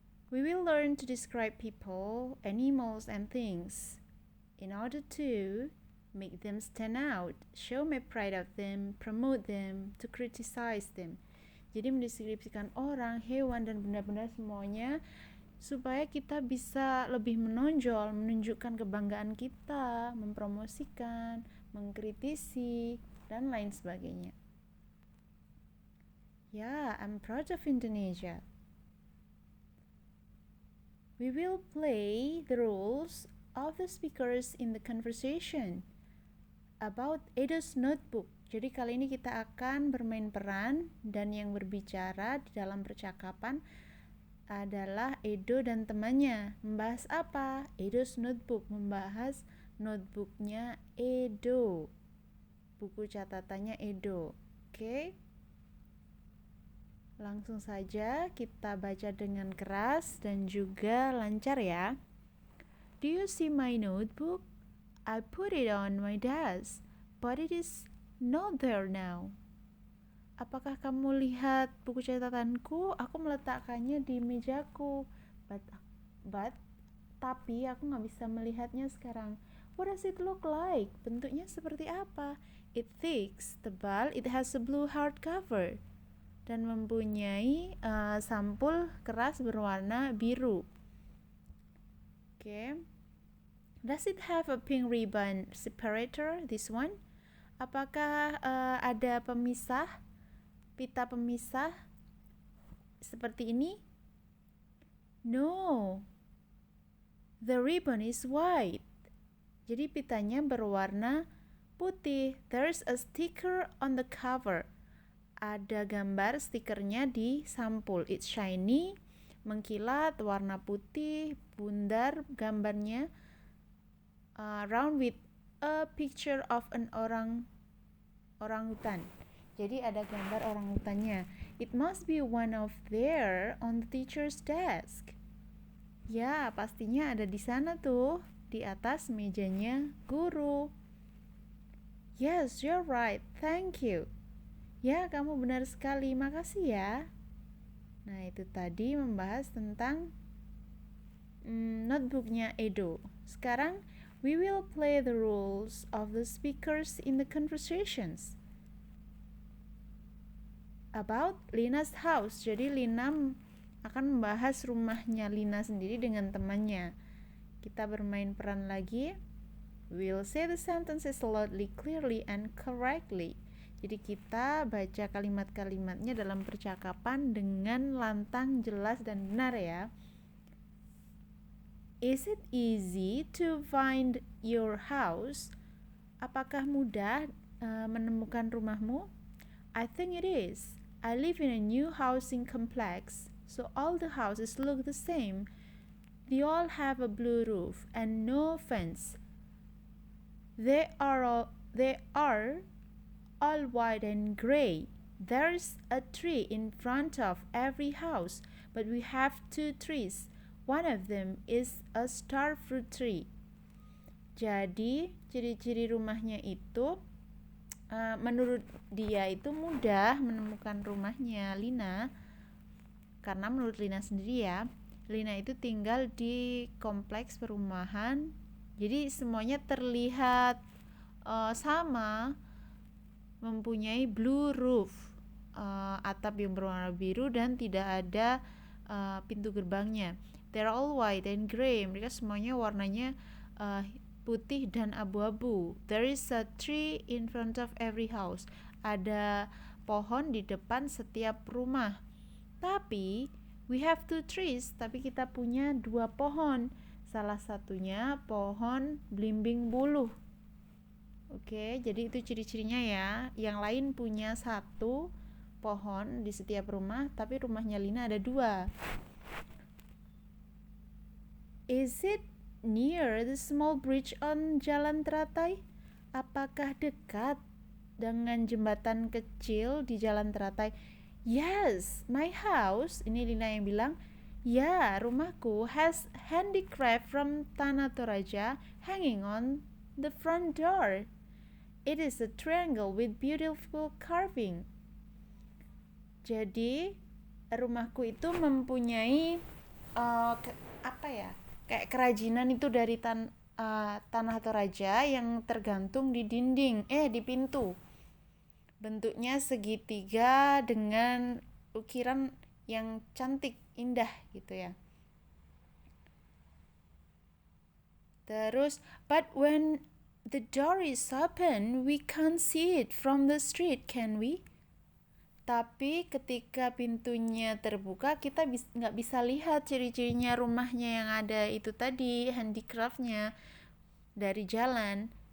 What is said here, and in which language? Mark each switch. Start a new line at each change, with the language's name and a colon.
English: We will learn to describe people, animals, and things in order to make them stand out, show my pride of them, promote them, to criticize them.
Indonesian: Jadi mendeskripsikan orang, hewan, dan benda-benda semuanya supaya kita bisa lebih menonjol, menunjukkan kebanggaan kita, mempromosikan, mengkritisi, dan lain sebagainya.
English: Yeah, I'm proud of Indonesia. We will play the roles of the speakers in the conversation about Edo's notebook.
Indonesian: Jadi kali ini kita akan bermain peran dan yang berbicara di dalam percakapan adalah Edo dan temannya. Membahas apa?
English: Edo's notebook,
Indonesian: membahas notebooknya Edo, buku catatannya Edo. Oke? Langsung saja kita baca dengan keras dan juga lancar ya.
English: Do you see my notebook? I put it on my desk, but it is not there now.
Indonesian: Apakah kamu lihat buku catatanku? Aku meletakkannya di mejaku, tapi aku nggak bisa melihatnya sekarang.
English: What does it look like?
Indonesian: Bentuknya seperti apa?
English: It thick,
Indonesian: tebal,
English: it has a blue hardcover,
Indonesian: dan mempunyai sampul keras berwarna biru.
English: Okay. Does it have a pink ribbon separator? This one?
Indonesian: Apakah ada pita pemisah seperti ini?
English: No. The ribbon is white.
Indonesian: Jadi pitanya berwarna putih.
English: There's a sticker on the cover.
Indonesian: Ada gambar stikernya di sampul.
English: It's shiny,
Indonesian: mengkilat, warna putih, bundar gambarnya,
English: round with a picture of an orangutan.
Indonesian: Jadi ada gambar orangutannya.
English: It must be one of there on the teacher's desk.
Indonesian: Ya, pastinya ada di sana tuh, di atas mejanya guru.
English: Yes, you're right. Thank you.
Indonesian: Ya, kamu benar sekali. Makasih ya. Nah, itu tadi membahas tentang notebooknya Edo. Sekarang,
English: we will play the roles of the speakers in the conversations about Lina's house.
Indonesian: Jadi, Lina akan membahas rumahnya Lina sendiri dengan temannya. Kita bermain peran lagi.
English: We'll say the sentences loudly, clearly, and correctly.
Indonesian: Jadi kita baca kalimat-kalimatnya dalam percakapan dengan lantang, jelas, dan benar ya.
English: Is it easy to find your house?
Indonesian: Apakah mudah menemukan rumahmu?
English: I think it is. I live in a new housing complex, so all the houses look the same. They all have a blue roof and no fence. They are all white and gray. There's a tree in front of every house, but we have 2 trees. One of them is a star fruit tree.
Indonesian: Jadi, ciri-ciri rumahnya itu menurut dia itu mudah menemukan rumahnya Lina. Karena menurut Lina sendiri ya, Lina itu tinggal di kompleks perumahan. Jadi semuanya terlihat sama, mempunyai
English: blue roof,
Indonesian: atap yang berwarna biru dan tidak ada pintu gerbangnya.
English: They're all white and gray.
Indonesian: Mereka semuanya warnanya putih dan abu-abu.
English: There is a tree in front of every house.
Indonesian: Ada pohon di depan setiap rumah. Tapi
English: we have 2 trees,
Indonesian: tapi kita punya 2 pohon. Salah satunya pohon belimbing buluh. Oke, jadi itu ciri-cirinya ya. Yang lain punya 1 pohon di setiap rumah, tapi rumahnya Lina ada 2.
English: Is it near the small bridge on Jalan Teratai?
Indonesian: Apakah dekat dengan jembatan kecil di Jalan Teratai?
English: Yes, my house,
Indonesian: ini Lina yang bilang, ya, rumahku
English: has handicraft from Tanah Toraja hanging on the front door. It is a triangle with beautiful carving.
Indonesian: Jadi rumahku itu mempunyai kayak kerajinan itu dari Tanah Toraja yang tergantung di dinding, di pintu. Bentuknya segitiga dengan ukiran yang cantik, indah gitu ya. Terus,
English: but when the door is open, we can't see it from the street, can we?
Indonesian: Tapi ketika pintunya terbuka, kita nggak bisa lihat ciri-cirinya rumahnya yang ada itu tadi, handicraftnya dari jalan.